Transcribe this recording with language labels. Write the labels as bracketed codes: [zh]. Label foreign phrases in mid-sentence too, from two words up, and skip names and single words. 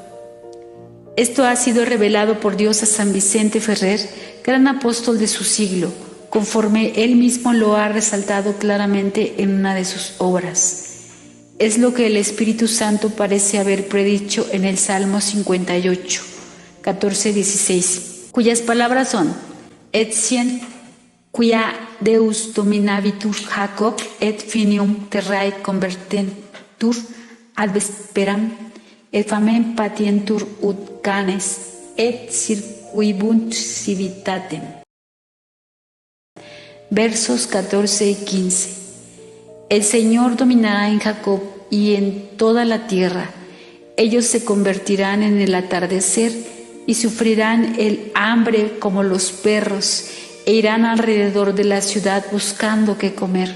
[es] Esto ha sido revelado por Dios a San Vicente Ferrer, gran apóstol de su siglo, conforme él mismo lo ha resaltado claramente en una de sus obras. Es lo que el Espíritu Santo parece haber predicho en el Salmo 58, 14-16, cuyas palabras son: [la] Et sien quia Deus dominavitur Jacob et finium terrae convertentur ad vesperam et famem patientur ut canes et circuibunt civitatem. [es] Versos 14 y 15. El Señor dominará en Jacob y en toda la tierra. Ellos se convertirán en el atardecer y sufrirán el hambre como los perros e irán alrededor de la ciudad buscando qué comer.